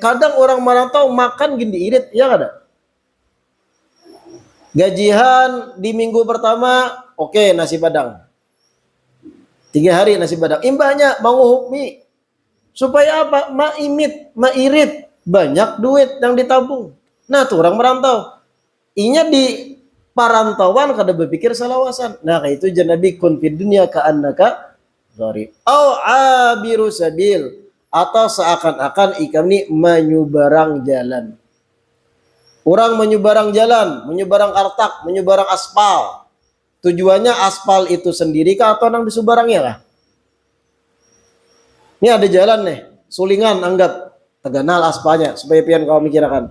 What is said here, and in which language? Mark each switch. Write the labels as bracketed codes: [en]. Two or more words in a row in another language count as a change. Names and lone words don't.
[id] Kadang orang merantau makan gini irit, ya ada. Gajian di minggu pertama, oke, nasi padang. 3 hari nasi padang. [bjn] Imbahnya manguhuk supaya apa? Mairit. [id] Banyak duit yang ditabung. [bjn] Nah tuh orang merantau. Inya di parantauan kada berpikir salawasan. Nah, kayak itu janabi [ar] كن في الدنيا كأنك غريب. أو عابر سبيل, [bjn] atau seakan-akan ikam ni menyubarang jalan. Orang menyubarang jalan, menyubarang artak, menyubarang aspal. Tujuannya aspal itu sendiri kah atau nang disubarangnya kah? Ini ada jalan nih, sulingan anggap teganal aspalnya supaya pian kau mikirkan.